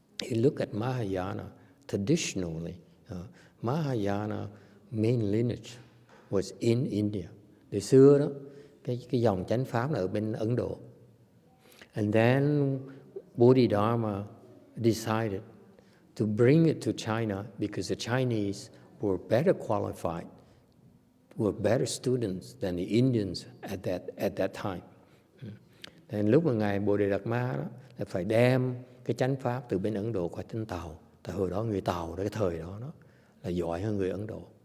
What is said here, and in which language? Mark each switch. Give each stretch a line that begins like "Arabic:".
English: You look at Mahayana traditionally. Mahayana main lineage was in India.
Vietnamese: Từ xưa đó, cái dòng chánh pháp là ở bên Ấn Độ.
English: And then Bodhidharma decided to bring it to China because the Chinese were better qualified, were better students than the Indians at that time. Then
Vietnamese: lúc mà ngài Bodhidharma đó là phải đem cái chánh pháp từ bên Ấn Độ qua đến Tàu. Tại hồi đó người Tàu cái thời đó nó là giỏi hơn người Ấn Độ.